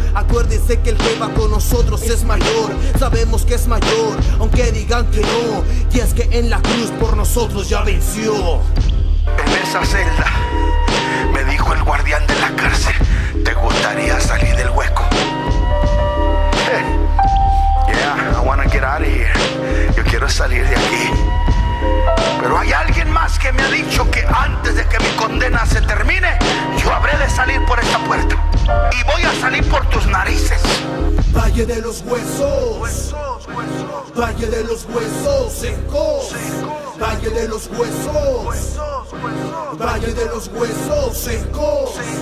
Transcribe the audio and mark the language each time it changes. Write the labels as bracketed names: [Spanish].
[Spanish] Acuérdese que el que va con nosotros es mayor, sabemos que es mayor, aunque digan que no, y es que en la cruz por nosotros ya venció. En esa celda me dijo el guardián de la cárcel: ¿te gustaría salir del hueco? [English] Yeah, I wanna get out of here. [Spanish] Yo quiero salir de aquí. Pero hay alguien más que me ha dicho que antes de que mi condena se termine, yo habré de salir por esta puerta. Y voy a salir por tus narices. Valle de los huesos, Valle de los huesos secos, Valle de los huesos, Valle de los huesos secos.